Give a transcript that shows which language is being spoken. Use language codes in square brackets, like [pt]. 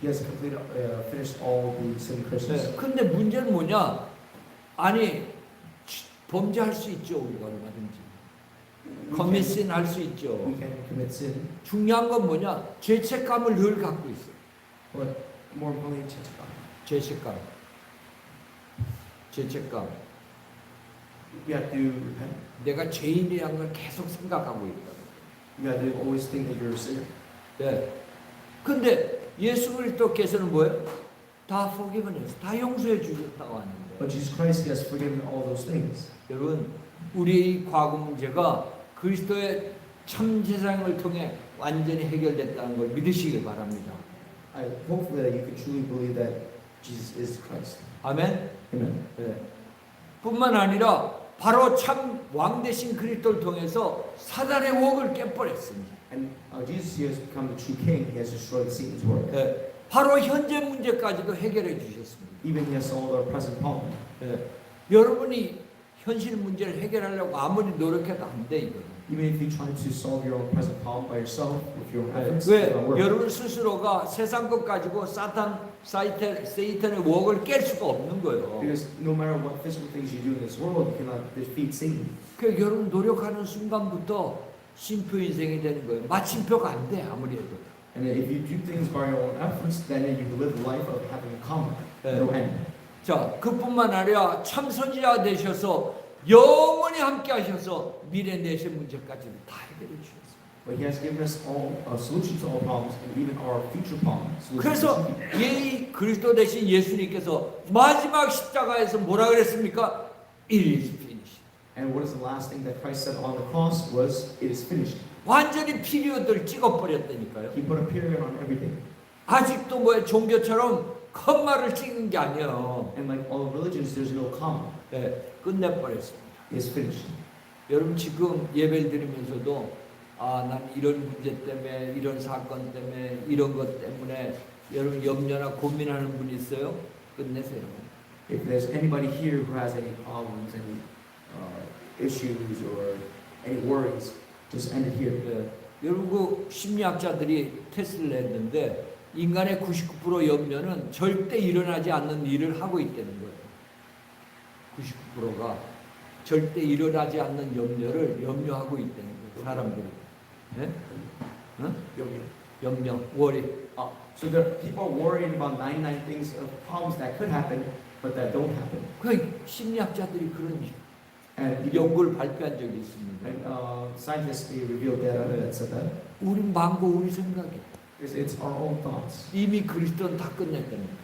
[en] He has completed, finished all the sin curses. [ko] 네. 근데 문제는 뭐냐? 아니 범죄할 수 있죠 우리가 얼마든지. 커밋신 할 수 있죠. [en] We can commit sin, [ko] 중요한 건 뭐냐? 죄책감을 늘 갖고 있어요. [en] but more importantly, to God. [ko] 죄책감. 죄책감. [en] We have to repent. [ko] 내가 죄인이라는 걸 계속 생각하고 있다. [en] You have to always think that you're a sinner. [ko] 네. 근데 예수 그리스도께서는 뭐예요? 다 forgiveness, 다 용서해 주셨다고 하는데 [en] But Jesus Christ has forgiven all those things. [ko] 여러분 우리의 과거 문제가 그리스도의 참 제사장을 통해 완전히 해결됐다는 걸 믿으시길 바랍니다. [en] I hope that you can truly believe that Jesus is Christ. [ko] 아멘. [en] Amen. [ko] 네. 뿐만 아니라 바로 참 왕 대신 그리스도를 통해서 사단의 웍을 깨버렸습니다. [en] And Jesus here has become the true king. He has destroyed Satan's work. [ko] 네. 바로 현재 문제까지도 해결해 주셨습니다. [en] Even he has solved our present problem. [ko] 네. 여러분이 현실 문제를 해결하려고 아무리 노력해도 안 돼 이거는. [en] Even if you try to solve your own present problem by yourself with your own [ko] 네. [en] efforts, [ko] 왜 [en] it won't work. [ko] 여러분 스스로가 세상 것 가지고 세이탄의 웍을 깰 수가 없는 거예요. [en] Because no matter what physical things you do in this world, you cannot defeat Satan. [ko] 그 여러분 노력하는 순간부터 쉼표 인생이 되는 거예요. 마침표가 안 돼 아무리 해도. [en] And if you do things by your own efforts, then you live a life of having a comma, [ko] 네. [en] no end. [ko] 자, 그뿐만 아니라 참 선지자가 되셔서 영원히 함께 하셔서 미래 내세 문제까지도 다 해결해 주셨어요. [en] But he has given us all a solution to all problems, and even our future problems. [ko] 그래서 이 그리스도 대신 예수님께서 마지막 십자가에서 뭐라 그랬습니까? [en] It is finished. And what is the last thing that Christ said on the cross was, "It is finished." [ko] 완전히 피리어드를 찍어버렸다니까요. [en] He put a period on everything. [ko] 아직도 뭐 종교처럼 컴마를 찍은 게 아니에요. [en] And like all religions, there's no comma. [ko] 네, 끝내버렸습니다. [en] It is finished. [ko] 여러분 지금 예배를 드리면서도 난 이런 문제 때문에 이런 사건 때문에 이런 것 때문에 여러분 염려나 고민하는 분 있어요? 끝내세요. [en] If there's anybody here who has any problems, any issues, or any worries, just end it here. [ko] 네. 여러분 그 심리학자들이 테스트를 했는데 인간의 99% 염려는 절대 일어나지 않는 일을 하고 있다는 거예요. 99%가 절대 일어나지 않는 염려를 염려하고 있다는 거예요. 사람들이. 네? 응? 염려, worry. [en] So there people are worried about 99 things of problems that could happen, but that don't happen. [ko] 그 심리학자들이 그런 [en] And [ko] 연구를 발표한 적이 있습니다. [en] scientists they revealed data that said that [ko] 우리 마음과 우리 생각이 [en] it's our own thoughts. [ko] 이미 그리스도는 다 끝냈다는 거예요.